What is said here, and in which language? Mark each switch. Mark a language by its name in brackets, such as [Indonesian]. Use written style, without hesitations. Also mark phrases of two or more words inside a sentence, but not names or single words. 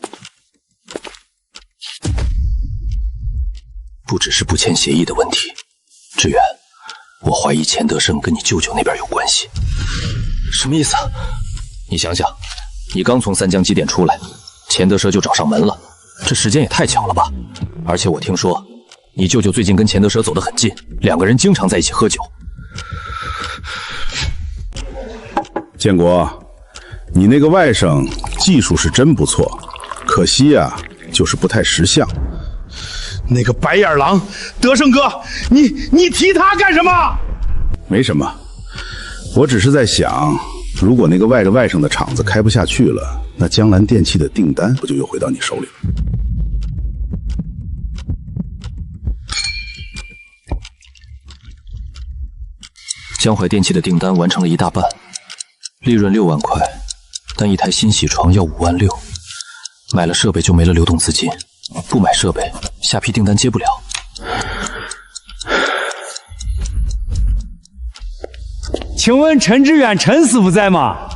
[Chinese] 不只是不簽協議的問題，志遠，我懷疑錢德生跟你舅舅那邊有關係。什麼意思啊？你想想，你剛從三江機店出來，錢德生就找上門了，這時間也太巧了吧？而且我聽說，你舅舅最近跟錢德生走得很近，2個人經常在一起喝酒。建國，你那個外甥技術是真不錯，可惜呀，就是不太識相。那個白眼狼，德勝哥，你提他幹什麼？沒什麼，我只是在想，如果那個外甥的廠子開不下去了，那江南電器的訂單不就又回到你手裡了？江淮電器的訂單完成了1大半，利潤6萬塊，但一台新洗床要5萬6，買了設備就沒了流動資金，不買設備，下批訂單接不了。請問陳志遠陳師傅在嗎？